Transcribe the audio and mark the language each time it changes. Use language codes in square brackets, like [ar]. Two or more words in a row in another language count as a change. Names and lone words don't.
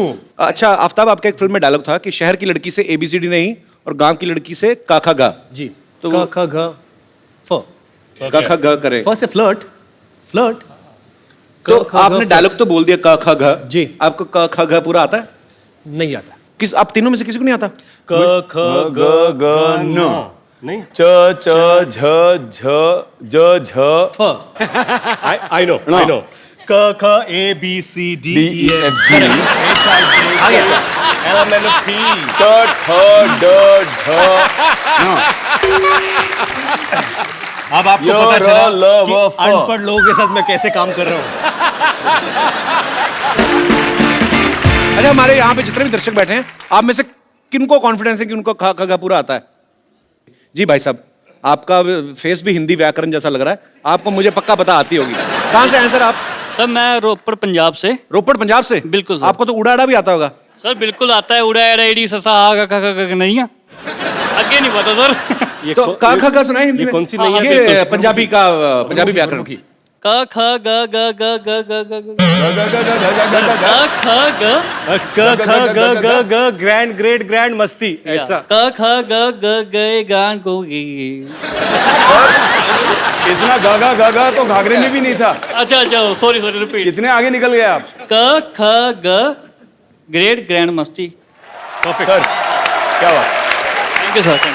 [hi] अच्छा आफ्ताब, आपका एक फिल्म में डायलॉग था कि शहर की लड़की से ABCD नहीं और गांव की लड़की से का खा गा। जी। तो क ख ग फ। का खा गा करे। फ से फ्लर्ट। तो आपने डायलॉग तो बोल दिया का खा गा। जी। आपको का खा गा पूरा आता है? नहीं आता। किस आप तीनों में से किसी को नहीं आता? क ख ग ग न नहीं, च च झ झ ज झ फ। [en] I know [hi] क ख [en] ABCD DEFG H I J L M N O P [hi] ट ठ ड ढ अब आपको य, पता र, चला ल, कि व, फ। अनपढ़ लोगों के साथ मैं कैसे काम कर रहा हूँ। अच्छा, हमारे यहाँ पे जितने भी दर्शक बैठे हैं, आप में से किनको कॉन्फिडेंस है कि उनको खा खा पूरा आता है? जी भाई साहब, आपका फेस भी हिंदी व्याकरण जैसा लग रहा है, आपको मुझे पक्का पता आती होगी। कहाँ से हैं सर आप? सर मैं रोपड़ पंजाब से। रोपड़ पंजाब से? बिल्कुल सर। आपको तो उड़ाड़ा भी आता होगा। सर बिल्कुल आता है, उड़ा रेडी ससा आगा का नहीं है, आगे नहीं पता सर। ये तो का खा का सुना है हिंदी ये में? कौन सी नहीं है? ये बिल्कुल। पंजाबी व्याकरण की। क ख ग ग ग ग ग ग ग क ख ग क ख ग ग ग ग्रैंड ग्रेट ग्रैंड मस्ती ऐसा। क ख ग ग गए गान को गे। इतना गागा गागा तो घाघरे में भी नहीं था। अच्छा [en] sorry repeat. [hi] कितने आगे निकल गए आप? क ख ग ग्रेट ग्रैंड मस्ती। परफेक्ट सर, क्या बात। [en] thank you sir.